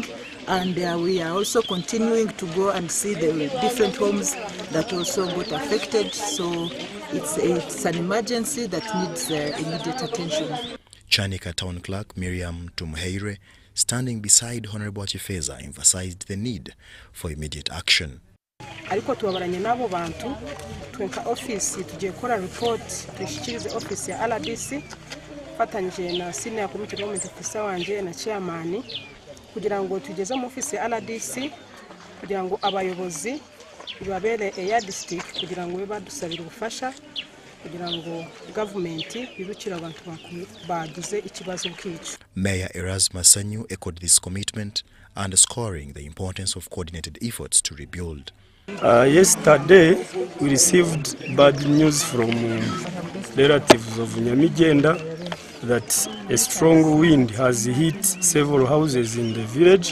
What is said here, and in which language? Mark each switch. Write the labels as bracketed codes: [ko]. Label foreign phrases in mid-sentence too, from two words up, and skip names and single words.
[en] And we are also continuing to go and see the different homes that also got affected. So it's an emergency that needs immediate attention. Chanika Town Clerk Miriam Tumheire, standing beside Honorable Achifeza, emphasized the need for immediate action. [rw] Ariko tuwabaranye nabo bantu twenka office tuje kora report tushikirize office ya RDC fatanyije na [en] senior community government officer [rw] wanje na chairman kugira ngo tugeze mu office ya RDC kugira ngo abayobozi babere ya district kugira ngo badusabire ubufasha kugira ngo gavumenti bibukire abantu bagize ikibazo nk'icyo. [en] Mayor Erasmus Sanyu echoed this commitment, underscoring the importance of coordinated efforts to rebuild. Yesterday, we received bad news from relatives of Nyamigenda that a strong wind has hit several houses in the village.